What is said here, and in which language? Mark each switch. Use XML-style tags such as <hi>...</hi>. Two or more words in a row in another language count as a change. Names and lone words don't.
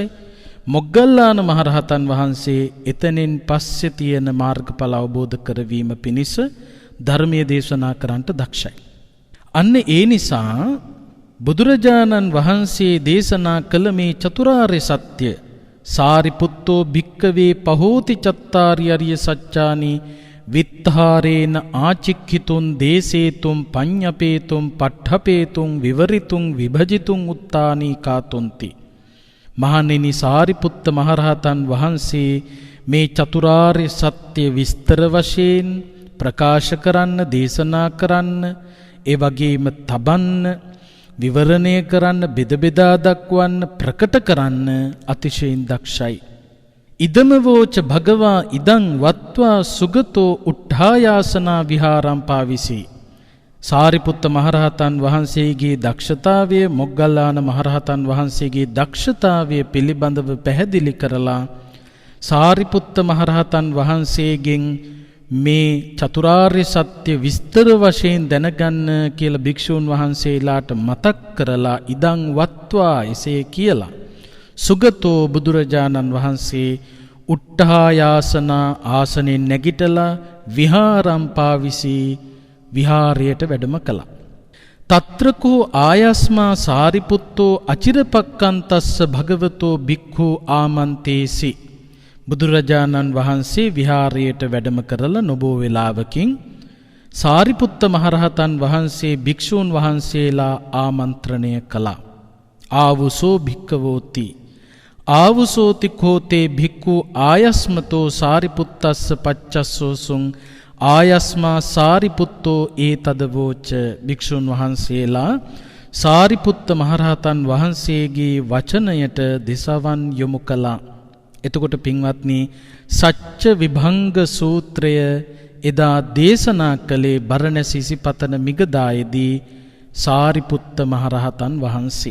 <si>මොග්ගල්ලාන මහරහතන් වහන්සේ එතනින් පස්සේ තියෙන මාර්ගඵල අවබෝධ කරවීම පිණිස ධර්මයේ දේශනා කරන්නට දක්ෂයි. අන්න ඒ නිසා බුදුරජාණන් වහන්සේ දේශනා කළ මේ චතුරාර්ය සත්‍ය</si> <pi>සාරිපුත්තෝ භික්කවේ පහෝති චත්තාරි අරිය සත්‍යානි විත්තාරේන ආචික්ඛිතුන් දේසේතුම් පඤ්ඤපේතුම් පට්ඨපේතුම් විවරිතුම් විභජිතුම් උත්තානී කාතුන්ති.</pi> <si>මහණෙනි, සාරිපුත්ත මහරහතන් වහන්සේ මේ චතුරාර්ය සත්‍ය විස්තර වශයෙන් ප්‍රකාශ කරන්න, දේශනා කරන්න, ඒ වගේම තබන්න, විවරණය කරන්න, බෙද බෙදා දක්වන්න, ප්‍රකට කරන්න අතිශයින් දක්ෂයි.</si> <pi>ඉදම වෝච භගවා ඉදං වත්වා සුගතෝ උට්ඨායාසනා විහාරම් පාවිසි.</pi> <si>සාරිපුත්ත මහරහතන් වහන්සේගේ දක්ෂතාවය, මොග්ගල්ලාන මහරහතන් වහන්සේගේ දක්ෂතාවය පිළිබඳව පැහැදිලි කරලා සාරිපුත්ත මහරහතන් වහන්සේගෙන් මේ චතුරාර්ය සත්‍ය විස්තර වශයෙන් දැනගන්න කියලා භික්ෂූන් වහන්සේලාට මතක් කරලා</si> <pi>ඉදං වත්වා,</pi> <si>එසේ කියලා සුගතෝ බුදුරජාණන් වහන්සේ උට්ඨායාසනා ආසනෙන් නැගිටලා</si> <pi>විහාරම් පාවිසී</pi> <si>විහාරයට වැඩම කළා.</si> <pi>తత్రకෝ ආයස්මා සාරිපුත්තෝ අචිරපක්කන්තස්ස භගවතෝ භික්ඛු ආමන්තේසි.</pi> <si>බුදුරජාණන් වහන්සේ විහාරයට වැඩම කරලා නොබෝ වේලාවකින් සාරිපුත්ත මහරහතන් වහන්සේ භික්ෂූන් වහන්සේලා ආමන්ත්‍රණය කළා.</si> <pi>ආවුසෝ භික්ඛවෝති ආවුසෝති කෝතේ භික්ඛු ආයස්මතෝ සාරිපුත්තස්ස පච්චස්සෝසුං ආයස්මා සාරිපුත්තෝ ඒතදවෝච.</pi> <si>භික්ෂුන් වහන්සේලා සාරිපුත්ත මහරහතන් වහන්සේගේ වචනයට දෙසවන් යොමු කළා. එතකොට පින්වත්නි, සච්ච විභංග සූත්‍රය එදා දේශනා කළේ බරණැස ඉසිපතන මිගදායේදී සාරිපුත්ත මහරහතන් වහන්සේ.</si>